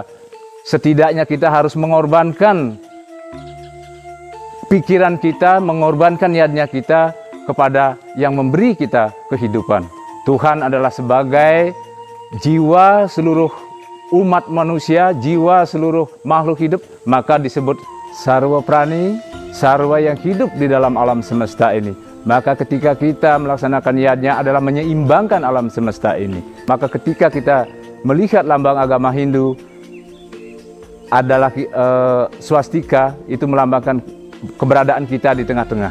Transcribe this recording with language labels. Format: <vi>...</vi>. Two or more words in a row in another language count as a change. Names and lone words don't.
<id>Setidaknya kita harus mengorbankan pikiran kita, mengorbankan yadnya kita kepada yang memberi kita kehidupan. Tuhan adalah sebagai jiwa seluruh umat manusia, jiwa seluruh makhluk hidup, maka disebut</id> <sa>sarwa prani,</sa> <id>sarwa yang hidup di dalam alam semesta ini. Maka ketika kita melaksanakan yadnya adalah menyeimbangkan alam semesta ini. Maka ketika kita melihat lambang agama Hindu adalah swastika, itu melambangkan keberadaan kita di tengah-tengah.</id>